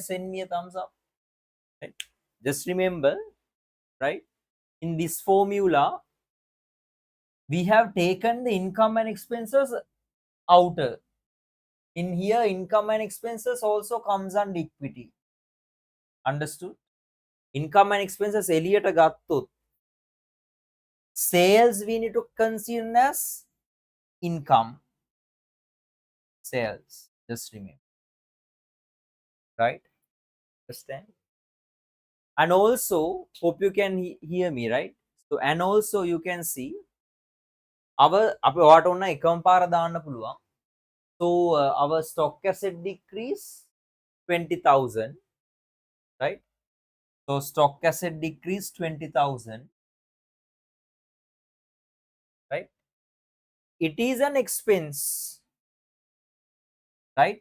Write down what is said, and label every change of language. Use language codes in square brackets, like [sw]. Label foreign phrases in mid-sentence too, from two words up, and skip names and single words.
[en] Send me a thumbs up. Right? Just remember, right? In this formula, we have taken the income and expenses outer. In here, income and expenses also comes under equity. Understood? Income and expenses [si] එලියට ගත්තොත් [en] sales we need to consider as income. Sales, just remember, right? Understand? And also, hope you can hear me, right? So and also you can see our [si] අප ඔයාට ඔන්න එකම පාර දාන්න පුළුවන්. [en] So our stock asset decrease 20,000, right? So stock asset decrease 20,000, right? It is an expense, right?